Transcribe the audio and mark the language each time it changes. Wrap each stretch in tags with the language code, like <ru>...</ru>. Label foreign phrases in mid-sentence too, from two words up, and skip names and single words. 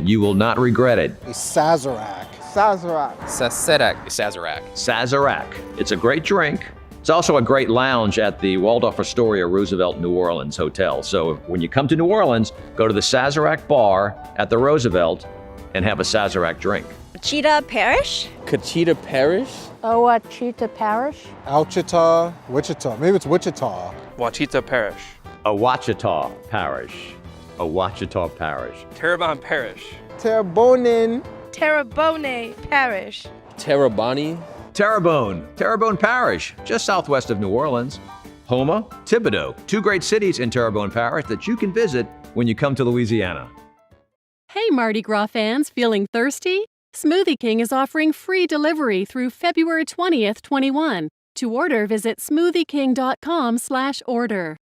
<en>You will not regret it. Sazerac. Sazerac. It's a great drink. It's also a great lounge at the Waldorf Astoria Roosevelt New Orleans Hotel. So when you come to New Orleans, go to the Sazerac bar at the Roosevelt and have a Sazerac drink. Cachita Parish? Cachita Parish? Ouachita Parish? Ouachita, Wichita. Maybe it's Wichita. Ouachita Parish. Ouachita Parish. Ouachita Parish. Terrebonne Parish. Terrebonne. Terrebonne Parish. Terrebonne. Terrebonne Parish, just southwest of New Orleans. Houma, Thibodaux, two great cities in Terrebonne Parish that you can visit when you come to Louisiana. Hey Mardi Gras fans, feeling thirsty? Smoothie King is offering free delivery through February 20th, 21. To order, visit smoothieking.com/order.</en>